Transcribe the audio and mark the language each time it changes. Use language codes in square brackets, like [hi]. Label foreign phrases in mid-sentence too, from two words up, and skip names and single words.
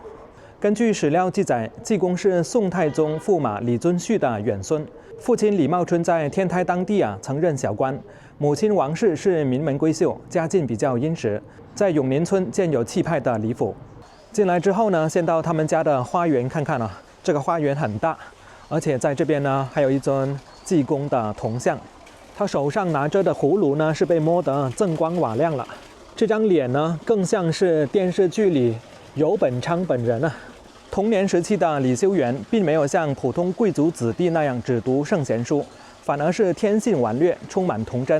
[zh] 根據史料記載，濟公是宋太宗駙馬李遵顼的遠孫，父親李茂春在天台當地曾任小官，母親王氏是名門閨秀，家境比較殷實，在永寧村建有氣派的李府。進來之後呢，先到他們家的花園看看這個花園很大，而且在這邊呢還有一尊濟公的銅像，他手上拿着的葫蘆呢是被摸得锃光瓦亮了。這張臉呢更像是電視劇裡游本昌本人童年時期的李修緣並沒有像普通貴族子弟那樣只讀聖賢書，反而是天性頑劣，充滿童真。